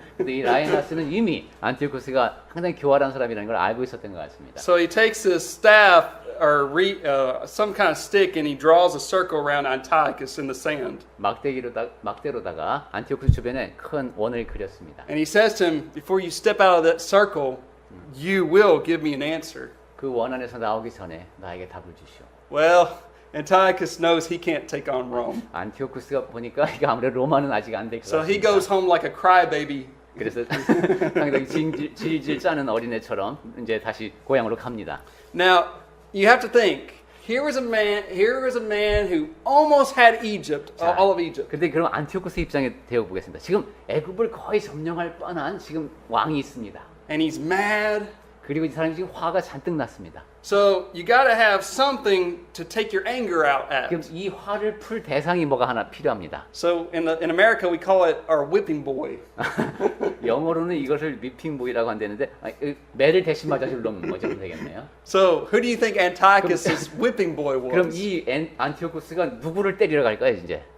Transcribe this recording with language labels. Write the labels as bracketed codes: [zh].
[ko] 근데 이 라이나스는 이미 안티오쿠스가 상당히 교활한 사람이라는 걸 알고 있었던 것 같습니다. [en] So he takes his staff or some kind of stick and he draws a circle around Antiochus in the sand. [ko] 막대로다가 안티오쿠스 주변에 큰 원을 그렸습니다. [en] And he says to him, before you step out of that circle, you will give me an answer. [ko] 그 원 안에서 나오기 전에 나에게 답을 주시오. [en] Well, Antiochus knows he can't take on Rome. [ko] 안티오쿠스가 보니까 이게 아무래도 로마는 아직 안 될 것 [en] So he [ko] 같습니다. [en] goes home like a crybaby. [ko] 그래서 상당히 질질 짜는 어린애처럼 이제 다시 고향으로 갑니다. [en] Now, you have to think. Here was a man who almost had Egypt, all of Egypt. [ko] 근데 그럼 안티오쿠스 입장에 대어 보겠습니다. 지금 애굽을 거의 점령할 뻔한 지금 왕이 있습니다. [en] And he's mad. [ko] 그리고 이 사람이 지금 화가 잔뜩 났습니다. [en] So you got to have something to take your anger out [ko] 그럼 [en] at. [ko] 이 화를 풀 대상이 뭐가 하나 필요합니다. [en] So in America we call it our whipping boy. [ko] 영어로는 이것을 위핑보이라고 한다는데 매를 대신 맞아줄 놈 뭐죠 되겠네요. [en] So who do you think Antiochus' whipping boy [ko] 그럼 [en] was? [ko] 이 안티오쿠스가 누구를 때리러 갈까요 이제?